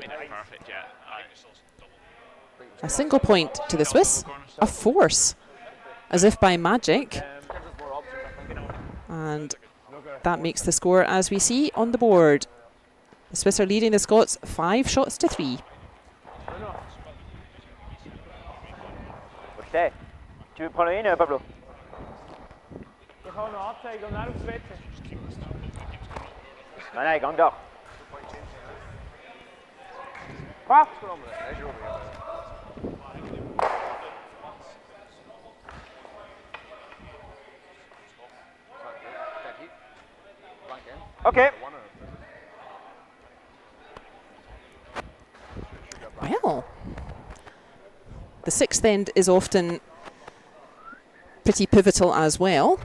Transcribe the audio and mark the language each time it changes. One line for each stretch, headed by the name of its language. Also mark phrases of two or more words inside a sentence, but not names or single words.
English: Perfect, yeah. A single point to the Swiss, a force, as if by magic. And that makes the score as we see on the board. The Swiss are leading the Scots 5 shots to 3. Okay.
French: Tu veux prendre une, Pablo?
German: Ich habe noch Anzeige und dann aufs WC.
Swiss German: Nein, gang doch.
French: Quoi?
English: Okay. Well, the 6th end is often pretty pivotal as well.